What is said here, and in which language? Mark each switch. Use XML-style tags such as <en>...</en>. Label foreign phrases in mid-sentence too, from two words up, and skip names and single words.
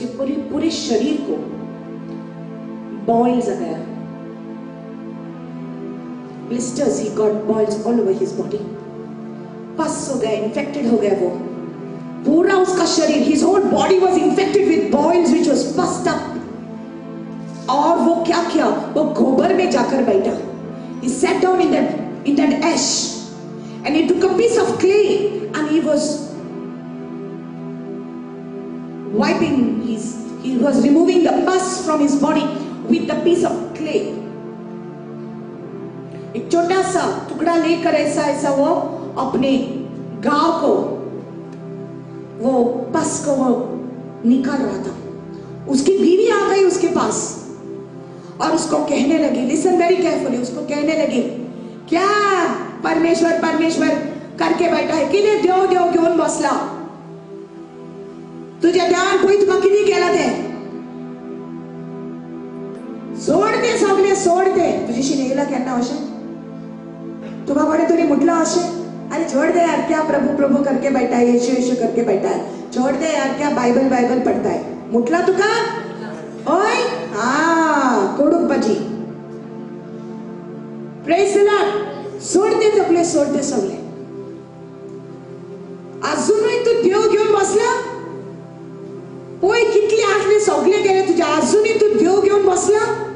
<hi>उसके पूरे शरीर को बॉइल्स आ गया, ब्लिस्टर्स,</hi> <en>he got boils all over his body,</en> <hi>पस हो गया, इन्फेक्टेड हो गया वो पूरा उसका शरीर,</hi> <en>his whole body was infected with boils which was pussed up.</en> <hi>और वो क्या किया, वो गोबर में जाकर बैठा,</hi> <en>he sat down in that ash and he took a piece of clay and he was wiping he was removing the pus from his body with the piece of clay।</en> <hi>एक छोटा सा टुकड़ा लेकर ऐसा वो अपने गांव को, वो पस को वो निकाल रहा था। उसकी बीवी आ गई उसके पास और उसको कहने लगी,</hi> <en>listen very carefully,</en> <hi>उसको कहने लगी, क्या परमेश्वर परमेश्वर करके बैठा है,</hi> <kok>किने देव देव घेऊन बसला, तुझ्या देवान पळय तुका किती केला ते, सोड ते</kok> <hi>सगळे सोड ते।</hi> <kok>तुझ्याशी नेला केन्ना अशें तुका कोणी तरी म्हटलं अशें,</kok> <hi>अरे छोड़ दे यार, क्या प्रभु प्रभु करके बैठा है, यीशु यीशु करके बैठा है, छोड़ दे यार, क्या बाइबल बाइबल पढ़ता है,</hi> <kok>म्हटला तुका ओय हा कोडूपाची,</kok> <en>praise the Lord.</en> <kok>सोडते सगळे, अजूनही तू देव घेऊन बसला, पळय कितले आसले सगळे गेले तुझे, अजूनही तू देव घेऊन बसला।</kok>